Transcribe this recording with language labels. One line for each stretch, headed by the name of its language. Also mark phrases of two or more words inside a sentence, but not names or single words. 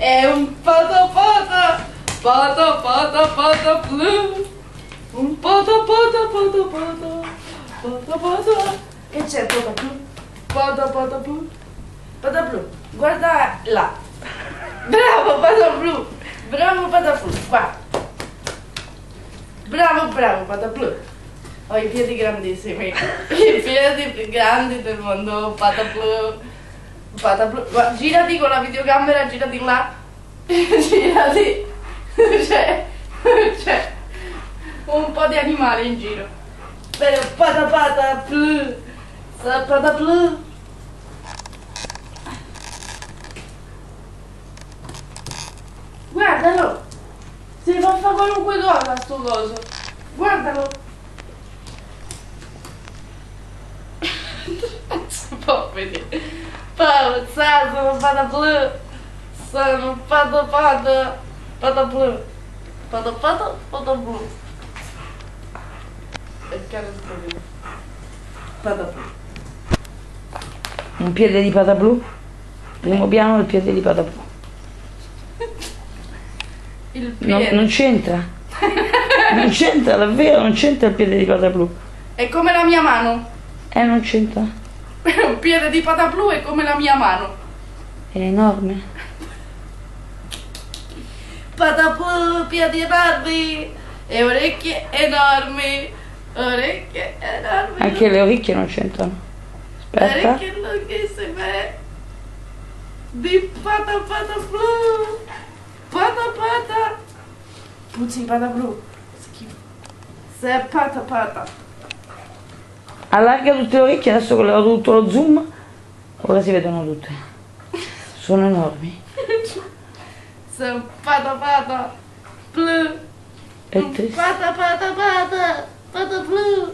Italian: un pata pata, pata pata pata blu. Un pata pata pata pata, pata pata. Che c'è pata blu? Pata pata blu. Pata blu, guarda là. Bravo pata blu, bravo pata blu, qua. Bravo, bravo pata blu. Ho i piedi grandissimi, i piedi più grandi del mondo, pata blu. Pata blu. Guarda, girati con la videocamera, girati là. Girati. C'è un po' di animali in giro. Però pata pata blu. Pata blu. Guardalo. Si fa fare qualunque cosa sto coso. Guardalo. Non si può vedere. Sono pata blu. Sono pata pata. Pata blu. Pata pata, pata blu. E il cane sta. Pata blu. Un piede di pata blu? Primo piano del piede di pata blu. Il piede. Non c'entra. Non c'entra, davvero, non c'entra il piede di pata blu. È come la mia mano. Non c'entra. Un piede di pata blu è come la mia mano. È enorme. Pata blu, piedi enormi. E orecchie enormi. Orecchie enormi. Anche le orecchie non c'entrano. Aspetta. Orecchie lunghissime. Di pata pata blu. Pata pata. Puzzi pata blu. Schifo. Se pata pata. Allarga tutte le orecchie, adesso che ho tutto lo zoom, ora si vedono tutte. Sono enormi. Se pata pata blu. È triste. Pata pata pata. Pata blu.